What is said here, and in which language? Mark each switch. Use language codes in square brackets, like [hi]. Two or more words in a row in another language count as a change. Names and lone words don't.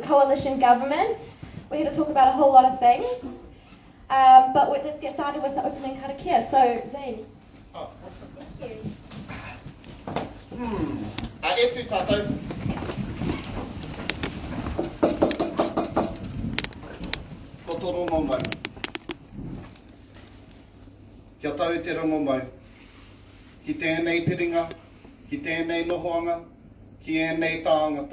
[en] coalition government. We're here to talk about a whole lot of things. But let's get started with the opening karakia. So, Zane. Oh, awesome. Thank you. [mi] E tū tātou. Ko tō rongo mai. Kia tau te rongo mai. Ki tēnei piringa, ki tēnei nohoanga, ki ēnei tāngata.